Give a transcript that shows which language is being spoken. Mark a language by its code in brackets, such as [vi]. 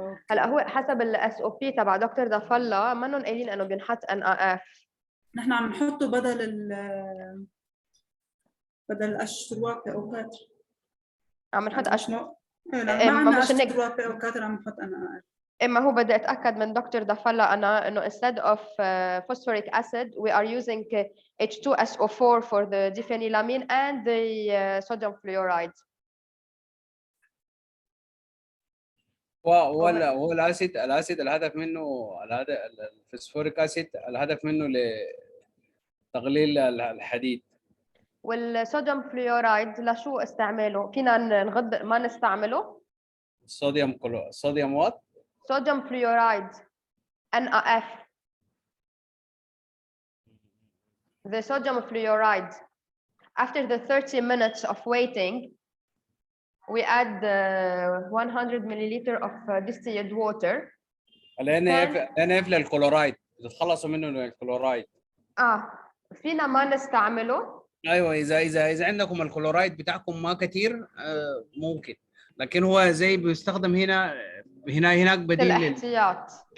[ar] هلا هو حسب الاس او بي تبع دكتور ضفله منهم قايلين انه بينحط ان اف. نحن عم نحطه بدل الاشتراك او كاتر. عم نحط ما عندنا اشتراك او كاتر، عم نحط ان اف. اما هو بدي اتاكد من دكتور ضفله انا انه [en] instead of phosphoric acid we are using H2SO4 for the diphenylamine and the sodium fluoride. [ar] هو الاسيد الهدف منه الفسفوريك اسيد الهدف منه لتقليل الحديد. والصوديوم فلورايد لشو استعماله؟ فينا نغض ما نستعمله؟ صوديوم وات؟ صوديوم فلورايد NaF. [en] The sodium fluoride, after the 30 minutes of waiting, we add 100 milliliter of distilled water [ar] NF للكلورايد بتتخلصوا منه للكلورايد. فينا ما نستعمله. ايوه اذا عندكم الكلورايد بتاعكم ما كتير ممكن، لكن هو زي بيستخدم هناك بديل الاحتياط.